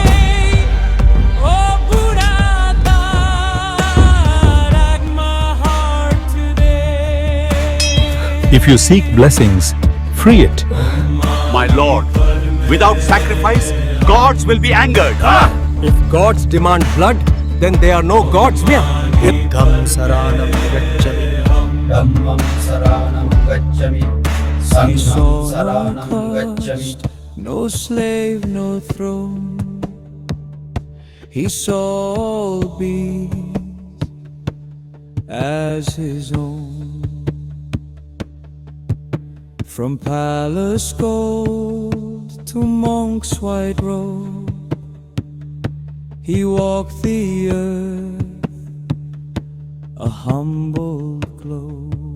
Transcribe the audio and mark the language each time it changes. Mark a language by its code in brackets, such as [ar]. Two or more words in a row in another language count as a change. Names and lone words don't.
[en] Oh Buddha, tag my heart today. If you seek blessings, free it. My lord, without sacrifice, gods will be angered. If gods demand blood, then they are no gods mere. [pi] Buddham saranam gacchami, Dhammam saranam gacchami, Sangham saranam gacchami. [en] No slave, no throne. He saw all beings as his own. From palace gold to monk's white robe, he walked the earth, a humble globe.